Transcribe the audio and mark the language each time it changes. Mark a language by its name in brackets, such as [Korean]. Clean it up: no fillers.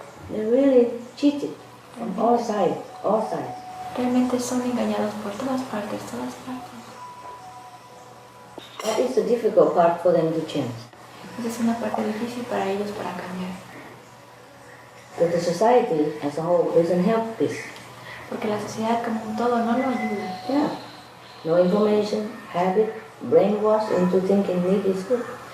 [English] They're really cheated from all sides, all sides. [Spanish] Realmente son engañados por todas partes. [English] That is the difficult part for them to change. [Spanish] Esa es una parte difícil para ellos para cambiar. [English] But the society as a whole doesn't help this. [Spanish] Porque la sociedad como un todo no lo ayuda. [English] Yeah. No information, habit, brainwash into thinking meat is good.